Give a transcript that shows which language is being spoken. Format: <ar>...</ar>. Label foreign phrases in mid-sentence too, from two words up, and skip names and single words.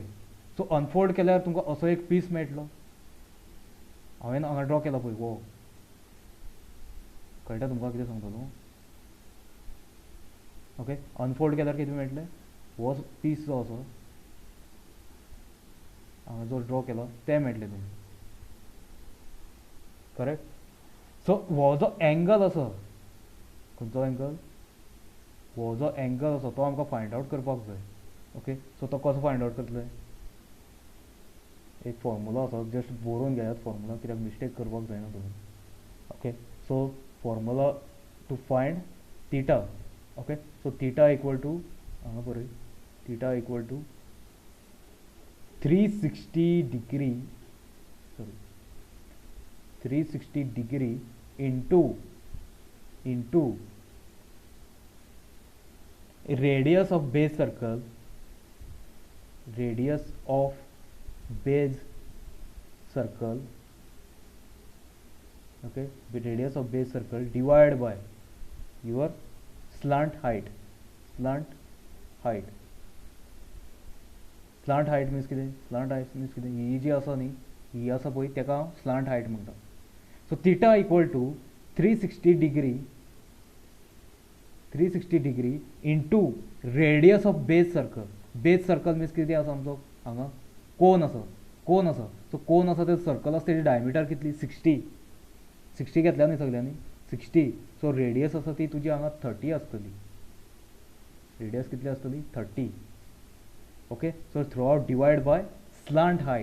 <kok>सो अनफोल्ड केल्यार तुमकां असो एक पीस मेळटलो. हांवें हांगा ड्रॉ केला पळय वो कळटा तुमकां कितें सांगतलो ओके. अनफोल्ड केल्यार कितें मेळटलें हो पीस जो आसा हांगा जो ड्रॉ केला तें मेळटलें तुमकां करेक्ट. सो हो जो एंगल आसा खंयचो एंगल हो जो एंगल आसा तो आमकां</kok> <en>find out</en> <kok>करपाक जाय ओके. सो तो कसो</kok> <en>find out</en> <kok>करतले एक फॉर्मुला आसा जस्ट बरोवन घेयात फॉर्मुला कित्याक मिस्टेक करपाक जायना तुमी ओके.</kok> <en>so formula to find theta okay. so theta equal to</en> <kok>हांगा पळय</kok> <en>theta equal to 360 degree sorry 360 degree into radius of base circle okay, the radius of base circle divided by your slant height</en> <kok>means कितें ही जी आसा न्ही ही आसा पळय तेका हांव</kok> <en>slant height</en> <kok>म्हणटा.</kok> <en>So theta equal to 360 degree into radius of base circle. Base circle means</en> <kok>किती आसा आमचो हांगा कोन आसा सो कोन आसा ते सर्कल आसा तेजी डायमिटर कितली 60 घेतल्या न्ही सगळ्यांनी 60</kok> <en>so radius</en> <kok>आसा ती तुजी हांगा 30 आसतली रेडियस कितली आसतली 30</kok> <en>okay so throughout divide by slant</en>